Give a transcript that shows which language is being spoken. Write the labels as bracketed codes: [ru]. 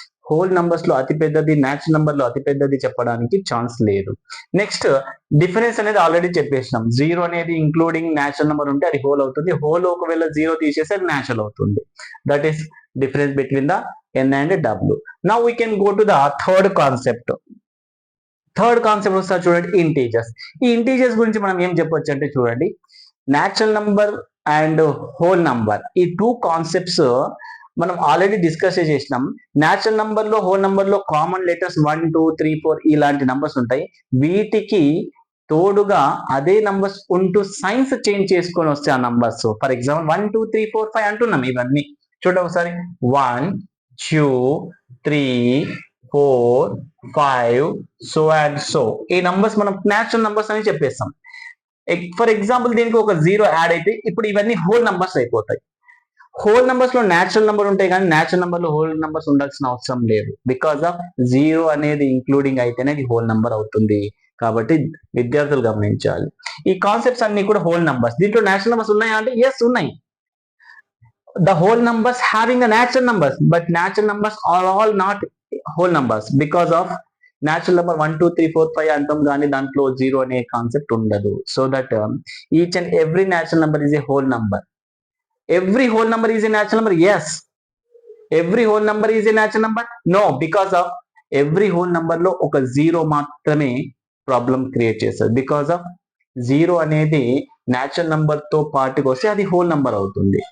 [te] Whole numbers లో అతి పెద్దది, న్యాచురల్ నంబర్ లో అతి పెద్దది చెప్పడానికి ఛాన్స్ లేదు. నెక్స్ట్ డిఫరెన్స్ అనేది ఆల్రెడీ చెప్పేసినాం. జీరో అనేది ఇంక్లూడింగ్ న్యాచురల్ నంబర్ ఉంటే అది హోల్ అవుతుంది. హోల్ ఒకవేళ జీరో తీసేస్తే అది న్యాచురల్ అవుతుంది. [en] That is difference between the n and w. Now we can go to the third concept. [te] Third concept వస్తుంది చూడండి, ఇంటీజర్స్. ఈ ఇంటీజర్స్ గురించి మనం ఏం చెప్పొచ్చు అంటే చూడండి, natural number and whole number ఈ టూ కాన్సెప్ట్స్ మనం ఆల్రెడీ డిస్కస్ చేసినాం. న్యాచురల్ నంబర్ లో హోల్ నంబర్ లో కామన్ లెటర్స్ 1 2 3 4 ఇలాంటి నంబర్స్ ఉంటాయి. వీటికి తోడుగా అదే నంబర్స్ ఉంటూ సైన్స్ చేంజ్ చేసుకొని వస్తే ఆ నంబర్స్, ఫర్ ఎగ్జాంపుల్ 1 2 3 4 5 అంటున్నాం. ఇవన్నీ చూడండి ఒకసారి, 1 2 3 4 5 సో అండ్ సో ఈ నంబర్స్ మనం న్యాచురల్ నంబర్స్ అని చెప్పేస్తాం. ఫర్ ఎగ్జాంపుల్ దీనికి ఒక జీరో యాడ్ అయితే ఇప్పుడు ఇవన్నీ హోల్ నంబర్స్ అయిపోతాయి. హోల్ నంబర్స్ లో న్యాచురల్ నంబర్ ఉంటాయి కానీ న్యాచురల్ నంబర్ లో హోల్ నంబర్స్ ఉండాల్సిన అవసరం లేదు. బికాస్ ఆఫ్ జీరో అనేది ఇంక్లూడింగ్ అయితేనే అది హోల్ నంబర్ అవుతుంది. కాబట్టి విద్యార్థులు గమనించాలి. ఈ కాన్సెప్ట్స్ అన్ని కూడా హోల్ నంబర్స్. దీంట్లో న్యాచురల్ నంబర్స్ ఉన్నాయా అంటే ఎస్ ఉన్నాయి. [en] The whole numbers having the natural numbers, but natural numbers are all not whole numbers because of natural number 1 2 3 4 5 [te] అంటాం కానీ దాంట్లో జీరో అనే కాన్సెప్ట్ ఉండదు. [en] So that each and every natural number is a whole number. Every whole number is a natural number, yes. Every whole number is a natural number, no. [te] Because of every whole number లో ఒక zero మాత్రమే problem create చేస్తుంది. Because of zero అనేది natural number తో పాటుగా వస్తే అది whole number అవుతుంది.